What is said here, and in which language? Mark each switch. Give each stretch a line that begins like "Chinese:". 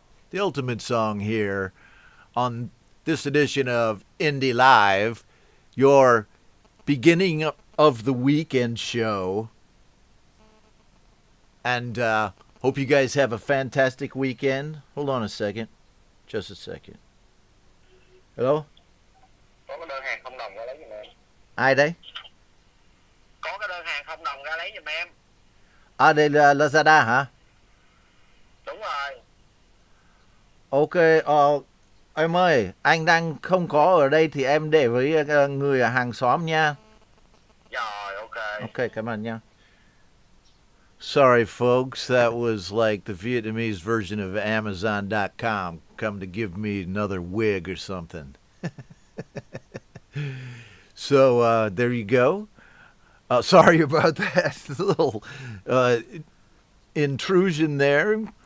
English: The ultimate song here on this edition of Indie Live, your beginning of the weekend show. And hope you guys have a fantastic weekend. Hold on a second. Just a second. Hello?
Vietnamese: Có cái đơn hàng không đồng ra lấy giùm em. Ai đây? Có cái đơn hàng không đồng ra lấy giùm em. À, đây là Lazada hả? Đúng rồi. Ok, em ơi, anh đang không có ở đây thì em để với người ở hàng xóm nha. Rồi, ok. Ok, cảm ơn nha.
English: Sorry, folks, that was like the Vietnamese version of Amazon.com. Come to give me another wig or something. So, there you go. Sorry about that little intrusion there.